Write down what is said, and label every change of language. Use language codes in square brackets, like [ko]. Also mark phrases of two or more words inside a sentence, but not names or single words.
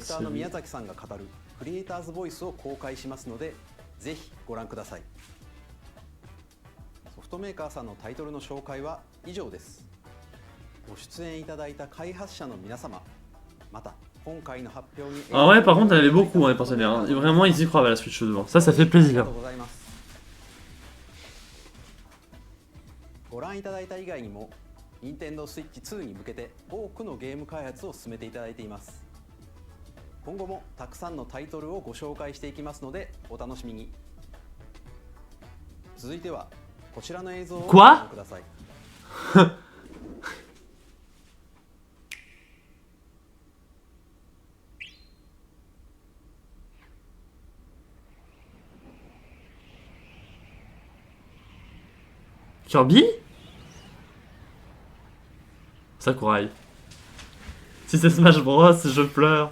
[ja] クターの [fr] série. [ja] 宮崎さんが語るクリエイターズボイスを公開しますのでぜひご覧くださいソフトメーカーさんのタイトルの紹介は以上ですご出演いただいた開発者の皆様また今回の発表に [fr] Ah ouais, par contre, il y en avait beaucoup, hein, les partenaires. Hein. Et vraiment, ils y croient à la Switch 2. Ça fait [ja] あり [fr] plaisir. [ja] がとうございますご覧いただいた以外にも Nintendo Switch 2に向けて多くのゲーム開発を進めていただいています今後もたくさんのタイトルをご紹介していきますのでお楽しみに続いてはこちらの映像をご覧ください [fr] Kirby? Sakurai. Si c'est Smash Bros, je pleure.